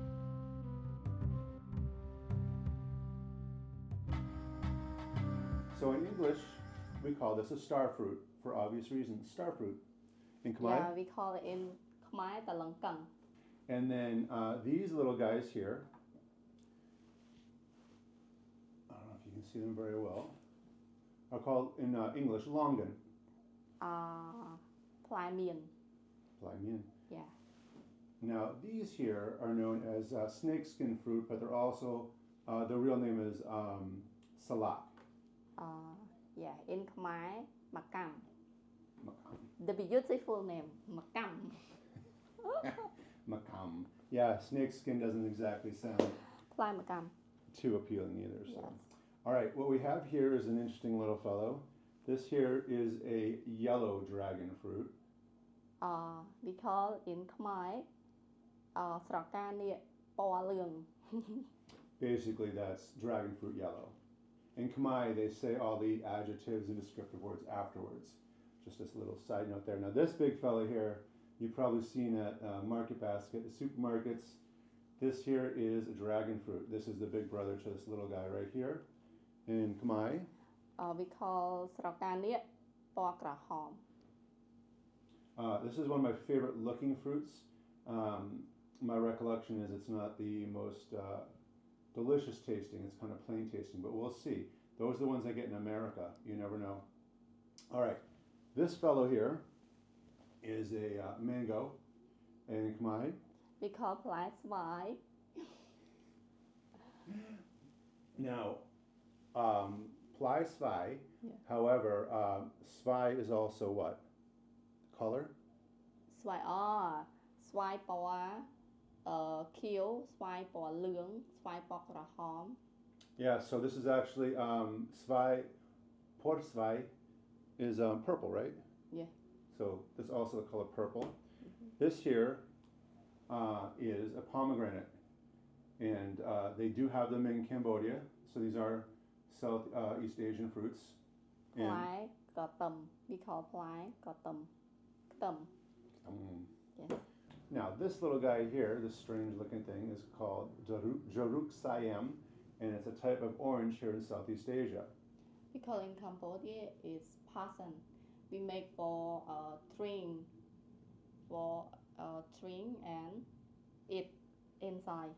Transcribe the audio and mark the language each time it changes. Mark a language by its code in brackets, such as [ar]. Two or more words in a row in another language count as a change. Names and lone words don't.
[en] So in English, we call this a star fruit for obvious reasons. Star fruit. In Khmer. Yeah, we call it in Khmer talangkang. And then these little guys here, I don't know if you can see them very well, are called in English longan. [km] ផ្លែមៀន Plaimian. [en] Yeah. Now these here are known as snakeskin fruit, but they're also, the real name is salak. Yeah, in Khmer makam. Makam. The beautiful name makam. Makam. Yeah, snakeskin doesn't exactly sound [km] ផ្លែ makam. [en] too appealing either. So. Yes. All right, what we have here is an interesting little fellow. This here is a yellow dragon fruit. We call in Khmer [km] ស្រកានាគពណ៌លឿង [en] Basically, that's dragon fruit yellow. In Khmer, they say all the adjectives and descriptive words afterwards. Just this little side note there. Now, this big fella here, you've probably seen at Market Basket, the supermarkets. This here is a dragon fruit. This is the big brother to this little guy right here. In Khmer, We call [km] ស្រកានាគពណ៌ក្រហម [en] this is one of my favorite looking fruits. My recollection is it's not the most delicious tasting. It's kind of plain tasting, but we'll see. Those are the ones I get in America. You never know. All right. This fellow here is a mango. And in Khmer, We call [km] ផ្លែស្វាយ now, ផ្លែស្វាយ. [en] Yeah. However, svai is also what? Color? [km] ស្វាយស្វាយពណ៌ខៀវស្វាយពណ៌លឿងស្វាយពណ៌ក្រហម [en] Yeah, so this is actually svai, [km] ពណ៌ស្វាយ [en] is purple, right? Yeah. So this is also the color purple. This here is a pomegranate, and they do have them in Cambodia. So these are Southeast Asian fruits. [km] ផ្លែក៏តឹម [en] We call [km] ផ្លែក៏តឹមខ្ទឹម Yes. [en] Now this little guy here, this strange looking thing, is called Jaruk Siam, and it's a type of orange here in Southeast Asia. We call in Cambodia is pasan. We make for drink and eat inside.